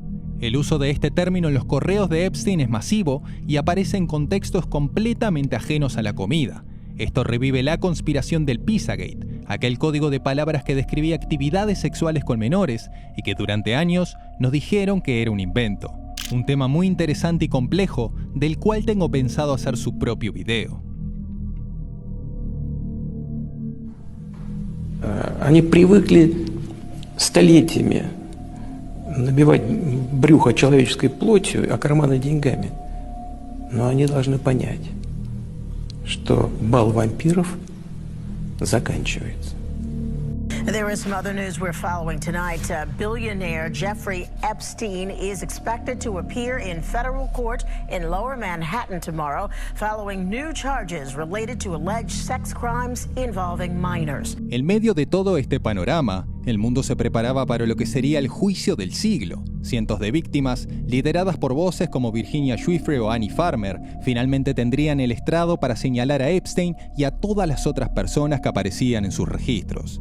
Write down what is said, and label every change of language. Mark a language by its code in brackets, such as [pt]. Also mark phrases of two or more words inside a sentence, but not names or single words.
[es] El uso de este término en los correos de Epstein es masivo y aparece en contextos completamente ajenos a la comida. Esto revive la conspiración del Pizzagate, aquel código de palabras que describía actividades sexuales con menores y que durante años nos dijeron que era un invento. Un tema muy interesante y complejo, del cual tengo pensado hacer su propio video. [ru] Они привыкли столетиями набивать брюхо человеческой плотью, а карманы деньгами. Но они должны понять, что бал вампиров заканчивается. [en] There is some other news we're following tonight. Billionaire Jeffrey Epstein is expected to appear in federal court in Lower Manhattan tomorrow, following new charges related to alleged sex crimes involving minors. [es] En medio de todo este panorama, el mundo se preparaba para lo que sería el juicio del siglo. Cientos de víctimas, lideradas por voces como Virginia Giuffre o Annie Farmer, finalmente tendrían el estrado para señalar a Epstein y a todas las otras personas que aparecían en sus registros.